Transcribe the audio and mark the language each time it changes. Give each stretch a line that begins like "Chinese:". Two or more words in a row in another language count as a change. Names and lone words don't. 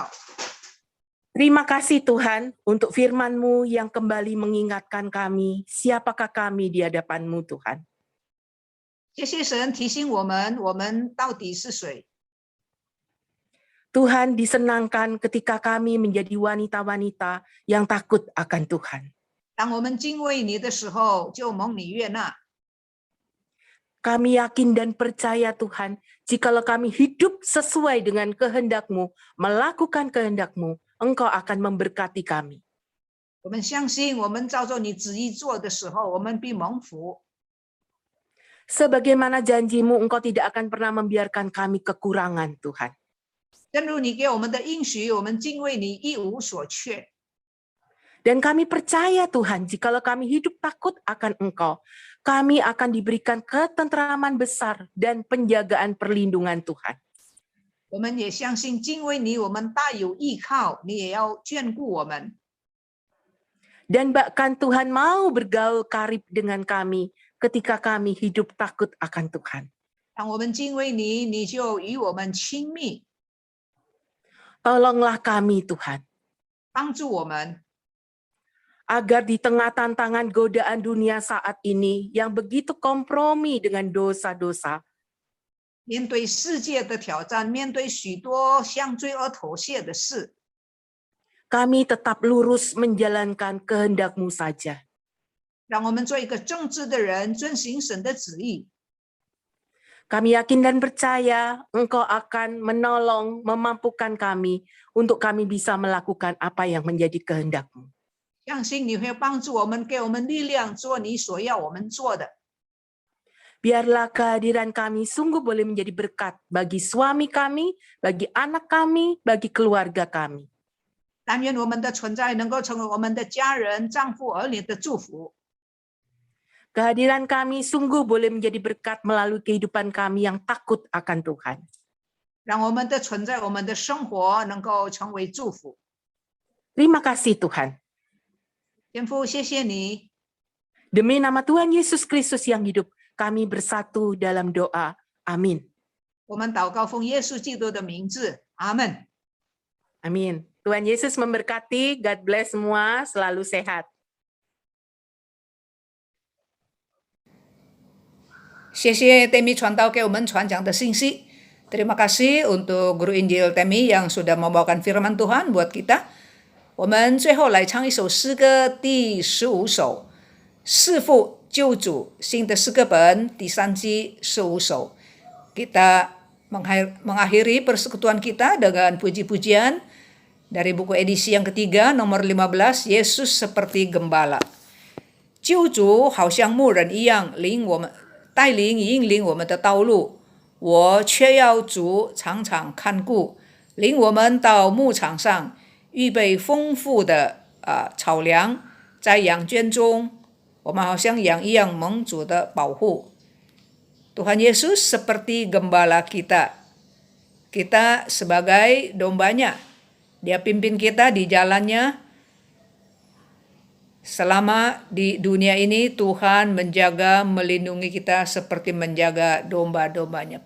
Chinese: 我们同心祷告。
Indonesian: Terima kasih Tuhan untuk firman-Mu yang kembali mengingatkan kami, siapakah kami di hadapan-Mu Tuhan.
Chinese: 谢谢神提醒我们，我们到底是谁。
Indonesian: Tuhan disenangkan ketika kami menjadi wanita-wanita yang takut akan Tuhan.
Chinese: 当我们敬畏你的时候，就蒙你悦纳。
Indonesian: Kami yakin dan percaya Tuhan, jikalau kami hidup sesuai dengan kehendak-Mu, melakukan kehendak-Mu, Engkau akan memberkati kami.
Chinese: 我们相信，我们照着你旨意做的时候，我们必蒙福。
Indonesian: Sebagaimana janji-Mu, Engkau tidak akan pernah membiarkan kami kekurangan Tuhan.
Chinese: 正如你给我们的应许，我们敬畏你一无所缺。
Indonesian: Dan kami percaya Tuhan, jikalau kami hidup takut akan Engkau, kami akan diberikan ketentraman besar dan penjagaan perlindungan Tuhan.
Chinese: 我们也相信，敬畏你，我们大有依靠，你也要眷顾我们。
Indonesian: Dan bahkan Tuhan mau bergaul karib dengan kami ketika kami hidup takut akan Tuhan.
Chinese: 当我们敬畏你，你就与我们亲密，
Indonesian: Tolonglah kami Tuhan,
Chinese: 帮助我们，
Indonesian: agar di tengah tantangan godaan dunia saat ini yang begitu kompromi dengan dosa-dosa,
Chinese: 面对世界的挑战，面对许多向罪恶妥协的事，
Indonesian: kami tetap lurus menjalankan kehendak-Mu saja.
Chinese: 让我们做一个正直的人，遵行神的旨意。
Indonesian: Kami yakin dan percaya Engkau akan menolong, memampukan kami untuk kami bisa melakukan apa yang menjadi kehendak-Mu.
Chinese: 相信你会帮助我们，给我们力量，做你所要我们做的。
Indonesian: Biarlah kehadiran kami sungguh boleh menjadi berkat bagi suami kami, bagi anak kami, bagi keluarga kami.
Chinese: 但愿我们的存在能够成为我们的家人、丈夫、儿女的祝福。
Indonesian: Kehadiran kami sungguh boleh menjadi berkat melalui kehidupan kami yang takut akan Tuhan.
Chinese: 让我们的存在，我们的生活能够成为祝福。
Indonesian: Terima kasih Tuhan.
Chinese: 天父，谢谢你，
Indonesian: Demi nama Tuhan Yesus Kristus yang hidup, kami bersatu dalam doa. Amin.
Chinese: 我们祷告奉耶稣基督的名字，阿门。
Indonesian: Amin. Tuhan Yesus memberkati,
English: God bless
Indonesian: semua, selalu sehat.
Chinese: 谢谢 Temi 传道给我们传讲的信息。
Indonesian: Terima kasih untuk Guru Injil Temi yang sudah membawakan firman Tuhan buat kita.
Chinese: 我们最后来唱一首诗歌，第15首，弑父救主新的诗歌本第3季15 首。
Indonesian: Kita mengakhiri persekutuan kita dengan puji-pujian dari buku edisi yang ketiga nomor 15, Yesus seperti gembala.
Chinese: 救主好像牧人一样带领引领我们的道路，我却要主常常看顾，领我们到牧场上，预备丰富的草粮，在羊圈中，我们好像羊一样蒙主的保护。
Indonesian: Tuhan Yesus seperti gembala kita. Kita sebagai dombanya. Dia pimpin kita di jalannya. Selama di dunia ini Tuhan menjaga, melindungi kita seperti menjaga domba-dombanya.